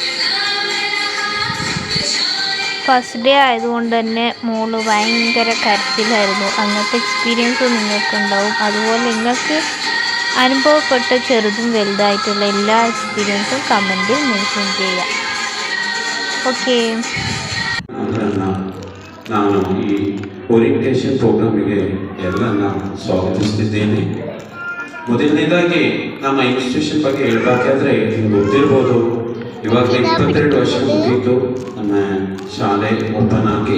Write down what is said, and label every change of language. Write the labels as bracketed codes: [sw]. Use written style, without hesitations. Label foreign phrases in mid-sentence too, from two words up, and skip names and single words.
[en] first day [ml] ആയതുകൊണ്ട് തന്നെ മോള് ഭയങ്കര കരച്ചിലായിരുന്നു. അങ്ങനത്തെ എക്സ്പീരിയൻസ് നിങ്ങൾക്കുണ്ടാവും. അതുപോലെ നിങ്ങൾക്ക് അനുഭവപ്പെട്ട ചെറുതും വലുതായിട്ടുള്ള എല്ലാ എക്സ്പീരിയൻസും കമൻറ്റിൽ മെൻഷൻ ചെയ്യുക. [kn] ಓಕೆ. ನಾನು ಈ [en] orientation programme [kn] ಎಲ್ಲರನ್ನ ಸ್ವಾಗತಿಸ್ತಿದ್ದೇನೆ. ಮೊದಲನೇದಾಗಿ ನಮ್ಮ ಇನ್ಸ್ಟಿಟ್ಯೂಷನ್ ಬಗ್ಗೆ ಹೇಳಬೇಕಾದ್ರೆ ನಿಮ್ಗೆ ಗೊತ್ತಿರ್ಬೋದು, ಇವಾಗ 22 ವರ್ಷ ಮುಗಿಯಿತು ನಮ್ಮ ಶಾಲೆ ಓಪನ್ ಆಗಿ.